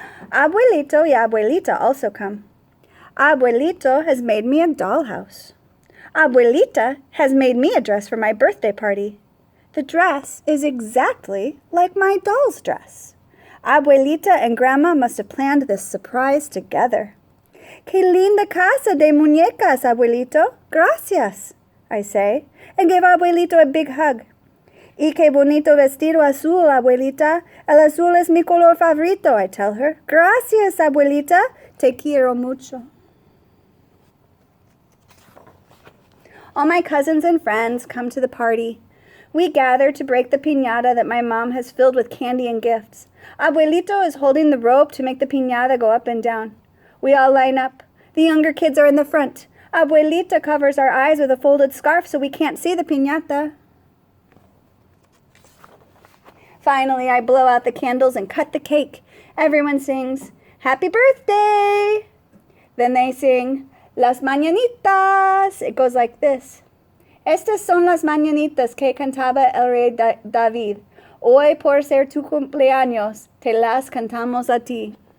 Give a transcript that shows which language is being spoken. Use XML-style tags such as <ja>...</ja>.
<en>Abuelito y Abuelita also come. Abuelito has made me a dollhouse. Abuelita has made me a dress for my birthday party. The dress is exactly like my doll's dress. Abuelita and Grandma must have planned this surprise together.</en> <es>Qué linda casa de muñecas,</es> <en>Abuelito. Gracias, I say, and give Abuelito a big hug.</en> <es>Y qué bonito vestido azul, Abuelita. El azul es mi color favorito,</es> <en>I tell her.</en> <es>Gracias, Abuelita. Te quiero mucho.</es> <en>All my cousins and friends come to the party. We gather to break the piñata that my mom has filled with candy and gifts. Abuelito is holding the rope to make the piñata go up and down. We all line up. The younger kids are in the front. Abuelita covers our eyes with a folded scarf so we can't see the piñata. Finally, I blow out the candles and cut the cake. Everyone sings, "Happy birthday!" Then they sing, "Las mañanitas." It goes like this.</en> <es>Estas son las mañanitas que cantaba el rey David. Hoy por ser tu cumpleaños, te las cantamos a ti.</es>